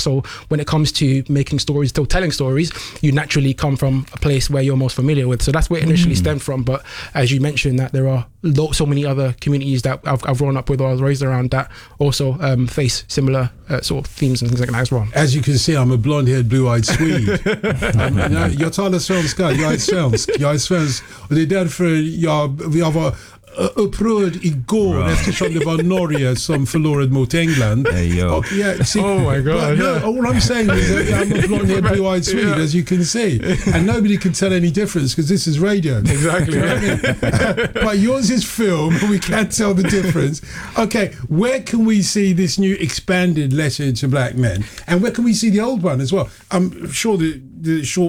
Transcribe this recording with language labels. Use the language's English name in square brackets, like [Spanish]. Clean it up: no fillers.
[English] So when it comes to making stories, still telling stories, you naturally come from a place where you're most familiar with. So that's where it initially stemmed from. But as you mentioned, that there are so many other communities that I've grown up with or I was raised around that also face similar sort of themes and things like that as well. As you can see, I'm a blonde-haired, blue-eyed Swede. [Swedish] Jag talar svensk, jag är svensk. Och det är därför jag var upprörd igår, right, eftersom det var Norge som förlorade mot England. [English] Hey, yeah, see, oh my god. But, yeah. No, all I'm saying is that I'm a blonde-haired, blue-eyed Swede, as you can see. And nobody can tell any difference because this is radio. Exactly. You know what I mean? But yours is film, but we can't tell the difference. Okay, where can we see this new expanded letter to black men? And where can we see the old one as well? I'm sure the short film.